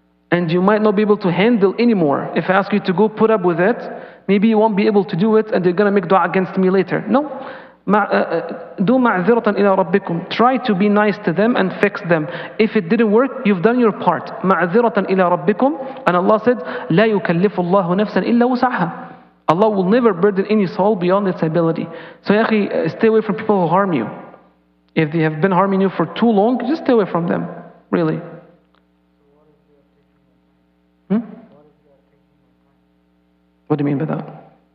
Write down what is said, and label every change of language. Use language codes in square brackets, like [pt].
[en] And you might not be able to handle anymore. If I ask you to go put up with it, maybe you won't be able to do it and they're going to make dua against me later. No. Do ma'ziratan ila rabbikum. Try to be nice to them and fix them. If it didn't work, you've done your part. Ma'ziratan ila rabbikum. And Allah said, [ar] لا يكلف الله نفسا إلا وسعها. [en] Allah will never burden any soul beyond its ability. So, ya akhi, stay away from people who harm you. If they have been harming you for too long, just stay away from them. Really. What do you mean by that?